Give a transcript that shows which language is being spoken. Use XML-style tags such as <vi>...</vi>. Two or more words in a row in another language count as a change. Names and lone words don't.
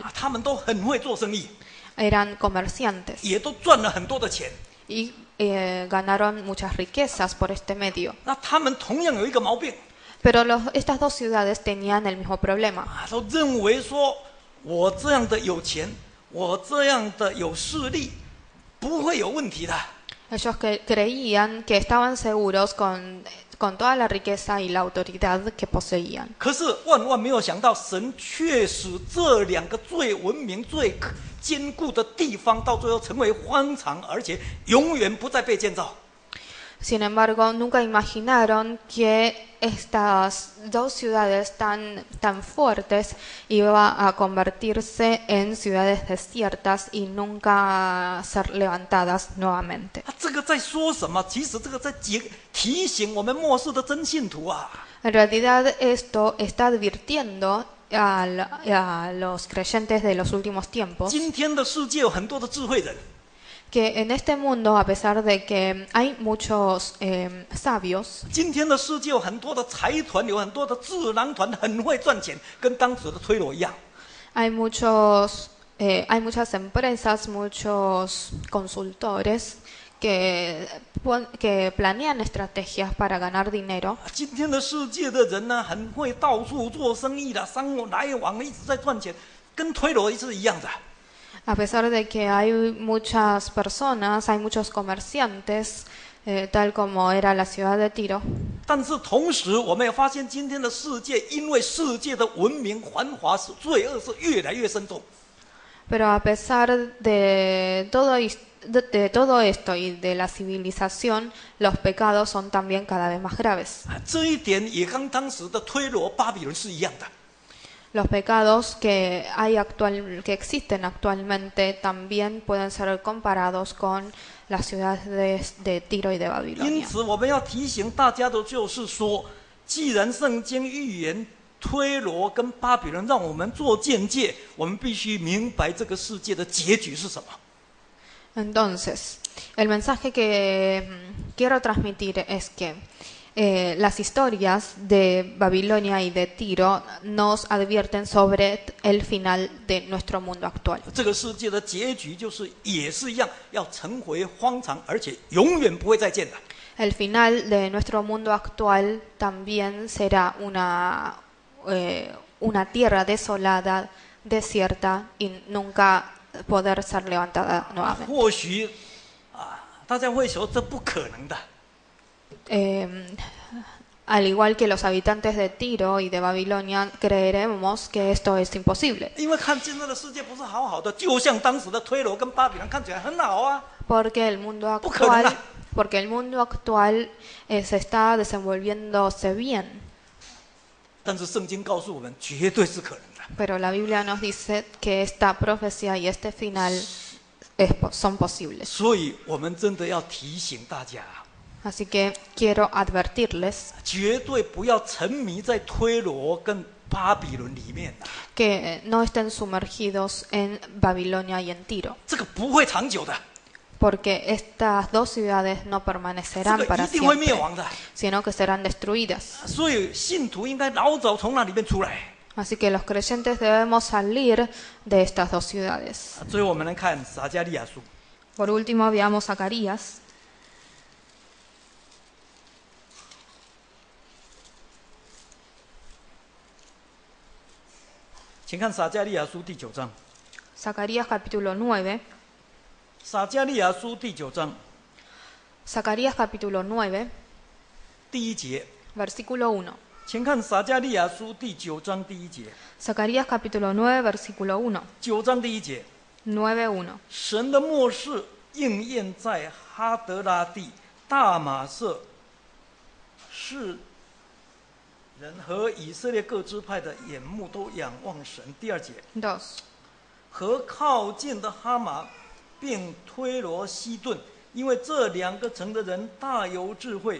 <zh>他们都很会做生意，</zh> <es>Eran comerciantes</es> <zh>也都赚了很多的钱。</zh> <es>y ganaron muchas riquezas por este medio.</es> <zh>那他们同样有一个毛病，</zh> <es>Pero estas dos ciudades tenían el mismo problema.</es> <zh>都认为说，我这样的有钱，我这样的有势力，不会有问题的。</zh> <es>Ellos que creían que estaban seguros con toda la riqueza y la autoridad que poseían.</es> <zh>可是万万没有想到，神却使这两个最文明、最坚固的地方，到最后成为荒场，而且永远不再被建造。</zh> <es>Sin embargo, nunca imaginaron que estas dos ciudades tan fuertes iban a convertirse en ciudades desiertas y nunca ser levantadas nuevamente.</es> <zh>这个在说什么？其实这个在提醒我们末世的真信徒啊。</zh> <es>En realidad, esto está advirtiendo a los creyentes de los últimos tiempos</es> <zh>今天的世界有很多的智慧人，</zh> <es>que en este mundo, a pesar de que hay muchos sabios,</es> <zh>今天的世界有很多的财团，有很多的智囊团，很会赚钱，跟当时的推罗一样。</zh> <es>hay muchas empresas, muchos consultores que planean estrategias para ganar dinero.</es> <zh>今天的世界的人呢，很会到处做生意的，商务来往一直在赚钱，跟推罗是一样的。</zh> <es>A pesar de que hay muchas personas, hay muchos comerciantes, tal como era la ciudad de Tiro,</es> <zh>但是同时，我们也发现今天的世界，因为世界的文明繁华，使罪恶是越来越深重。</zh> <es>pero a pesar de todo esto y de la civilización, los pecados son también cada vez más graves.</es> <zh>这一点也跟当时的推罗、巴比伦是一样的。</zh> <es>Los pecados que existen actualmente también pueden ser comparados con las ciudades de Tiro y de</es> <zh>因</zh> <es>Babilonia.</es> <zh>此，我们要提醒大家的就是说，既然圣经预言推罗跟巴比伦让我们做见解，我们必须明白这个世界的结局是什么。</zh> <es>Entonces, el mensaje que quiero transmitir es que las historias de Babilonia y de Tiro nos advierten sobre el final de nuestro mundo actual.</es> <zh>这个世界的结局就是也是一样，要成为荒场，而且永远不会再见的。</zh> <es>El final de nuestro mundo actual también será una tierra desolada, desierta y nunca poder ser levantada nuevamente.</es> <zh>或许大家会说这不可能的。</zh> <es>Al igual que los habitantes de Tiro y de Babilonia, creeremos que esto es imposible.</es> <zh>因为看现在的世界不是好好的，就像当时的推罗跟巴比伦看起来很好啊。</zh> <es>Porque el mundo</es> <zh>不可能啊。</zh> <es>actual se está desenvolviéndose bien.</es> <zh>但是圣经告诉我们，绝对是可能的。</zh> <es>Pero la Biblia nos dice que esta profecía y este final son posibles.</es> <zh>所以我们真的要提醒大家，</zh> <es>Así que quiero advertirles</es> <zh>绝对不要沉迷在推罗跟巴比伦里面啊，</zh> <es>que no estén sumergidos en Babilonia y en Tiro,</es> <zh>这个不会长久的，</zh> <es>porque estas dos ciudades no</es> <zh>这</zh> <es>permanecerán</es> <zh>个</zh> <es>para</es> <zh>一定会灭</zh> <es>siempre,</es> <zh>亡的。</zh> <es>sino que serán destruidas.</es> <zh>所以信徒应该老早从那里面出来。</zh> <es>Así que los creyentes debemos salir de estas dos ciudades.</es> <zh>最后我们来看撒迦利亚书，</zh> <es>Por último, veamos Zacarías.</es> <zh>请看撒迦利亚书第9章。</zh> <es>Zacarías capítulo 9.</es> <zh>撒迦利亚书第9章</zh> <es>Zacarías capítulo 9,</es> <zh>第1节，</zh> <es>versículo 1.</es> <zh>请看撒迦利亚书第9章第1节。</zh> <es>Zacarías capítulo 9, versículo 1.</es> <zh>9 章第1节， 9:1. 神的末世应验在哈德拉地、大马色是人和以色列各支派的眼目都仰望神。第2节， 2. 和靠近的哈马并推罗西顿，因为这2个城的人大有智慧。</zh>